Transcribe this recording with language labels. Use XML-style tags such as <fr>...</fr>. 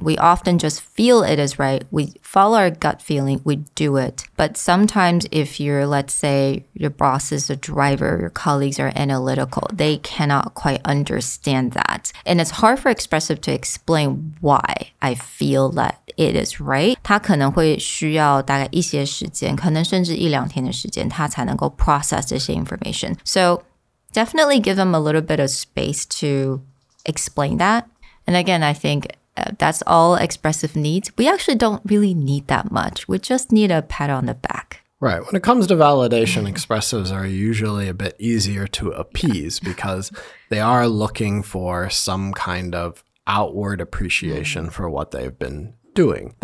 <en>We often just feel it is right. We follow our gut feeling. We do it. But sometimes if you're, let's say, your boss is a driver, your colleagues are analytical, they cannot quite understand that. And it's hard for expressive to explain why I feel that it is right.</en> <zh>他可能会需要大概一些时间，可能甚至一两天的时间，他才能够 process 这些 information.</zh> <en>So definitely give them a little bit of space to explain that. And again, I think that's all expressive needs. We actually don't really need that much. We just need a pat on the back. Right. When it comes to validation, expressives are usually a bit easier to appease because they are looking for some kind of outward appreciation for what they've been doing.</en>